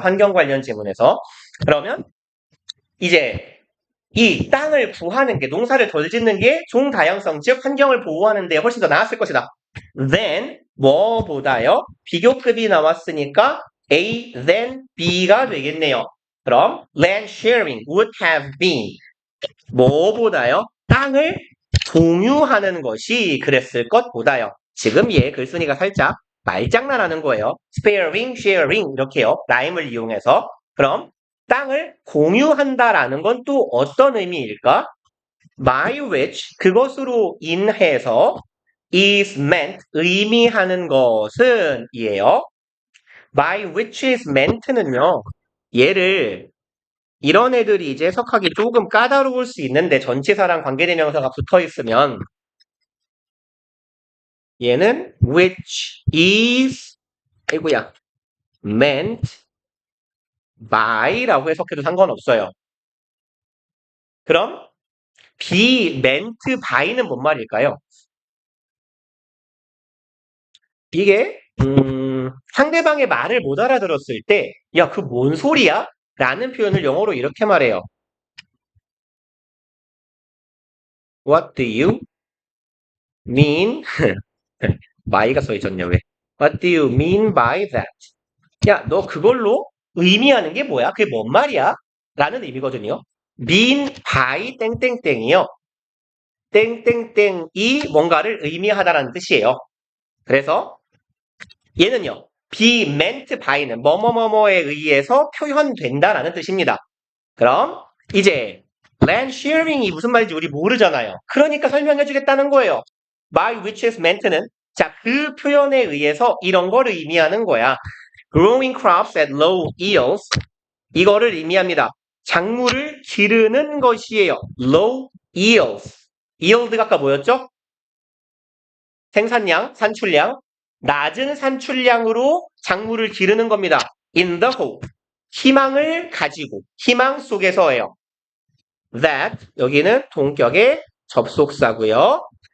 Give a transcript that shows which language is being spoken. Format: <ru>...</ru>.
<ko>환경 관련 지문에서. 그러면 이제 이 땅을 구하는 게, 농사를 덜 짓는 게 종다양성, 즉 환경을 보호하는 데 훨씬 더 나았을 것이다. then 뭐보다요? 비교급이 나왔으니까 A then B가 되겠네요.</ko> <en>그럼 land sharing would have been</en> <ko>뭐보다요? 땅을 공유하는 것이 그랬을 것보다요. 지금 얘 글쓴이가 살짝 말장난하는 거예요. sparing, sharing 이렇게요. 라임을 이용해서. 그럼 땅을 공유한다라는 건 또 어떤 의미일까?</ko> <en>by which</en> <ko>그것으로 인해서</ko> <en>is meant</en> <ko>의미하는 것은 이에요.</ko> <en>by which is meant는요.</en> <ko>얘를 이런 애들이 이제 해석하기 조금 까다로울 수 있는데 전치사랑 관계대명사가 붙어 있으면 얘는</ko> <en>which is</en> <ko>아이고야</ko> <en>meant by</en> <ko>라고 해석해도 상관없어요. 그럼 be meant by는 뭔 말일까요? 이게 상대방의 말을 못 알아들었을 때 야, 그 뭔 소리야? 라는 표현을 영어로 이렇게 말해요.</ko> <en>What do you mean? my가</en> <ko>써있었냐 왜?</ko> <en>What do you mean by that?</en> <ko>야, 너 그걸로 의미하는 게 뭐야? 그게 뭔 말이야? 라는 의미거든요. mean by 땡땡땡이요. 땡땡땡이 뭔가를 의미하다라는 뜻이에요. 그래서 얘는요. be meant by는 뭐뭐뭐뭐에 의해서 표현된다라는 뜻입니다. 그럼 이제 land sharing이 무슨 말인지 우리 모르잖아요. 그러니까 설명해 주겠다는 거예요.</ko> <en>by which is meant는</en> <ko>자, 그 표현에 의해서 이런 걸 의미하는 거야.</ko> <en>growing crops at low yields</en> <ko>이거를 의미합니다. 작물을 기르는 것이에요.</ko> <en>low yields.</en> <ko>yield가 아까 뭐였죠? 생산량, 산출량. 낮은 산출량으로 작물을 기르는 겁니다.</ko> <en>in the hope.</en> <ko>희망을 가지고, 희망 속에서예요. that, 여기는 동격의 접속사고요.</ko>